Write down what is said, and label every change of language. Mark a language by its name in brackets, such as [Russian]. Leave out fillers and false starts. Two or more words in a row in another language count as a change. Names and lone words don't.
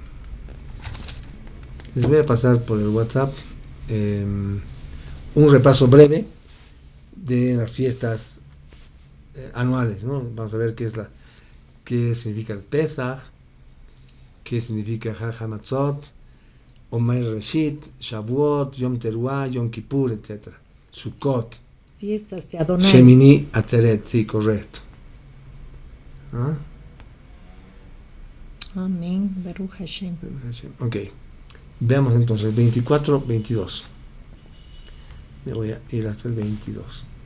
[Spanish] Les voy a pasar por el WhatsApp un repaso breve de las fiestas anuales, ¿no? Vamos a ver qué significa el Pesach, qué significa Chag HaMatzot, Omer Reshit, Shavuot, Yom Teruah, Yom Kippur, etc. Sukkot, Fiestas de Adonai. Shemini Atzeret, sí, correcto. ¿Ah? Amén. [Hebrew] ברוך השם. [Spanish] Ok. Veamos entonces 24, 22. Me voy a ir hasta el 22.